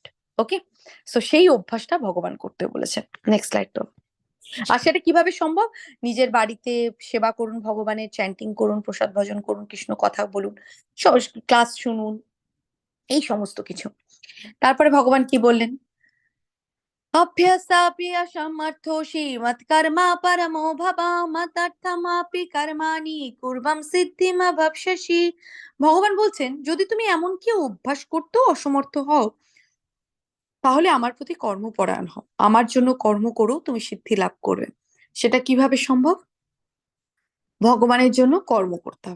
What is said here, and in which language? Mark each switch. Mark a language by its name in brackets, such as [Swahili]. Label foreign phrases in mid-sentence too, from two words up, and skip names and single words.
[English] Okay, so [Bangla] সেই অভ্যাসটা ভগবান করতে বলেছেন। [English] next slide [Bangla] তো। আর সেটা কিভাবে সম্ভব? নিজের বাড়িতে সেবা করুন, ভগবানের চ্যান্টিং করুন, প্রসাদ ভজন করুন, কৃষ্ণ কথা বলুন, ক্লাস শুনুন, এই সমস্ত কিছু। তারপরে ভগবান কি বললেন? [Sanskrit] अभ्यसापि असमर्थोषि मत्कर्मा परमो भव मदर्थमापि कर्माणि কুর্বম সিদ্ধিমভবস্যসি। [Bangla] ভগবান বলছেন, যদি তুমি এমন কি অভ্যাস করতেও অসমর্থ হও, তাহলে আমার প্রতি কর্মপরায়ণ হও, আমার জন্য কর্ম করো, তুমি সিদ্ধি লাভ করবে। সেটা কিভাবে সম্ভব? ভগবানের জন্য কর্ম করতে হবে।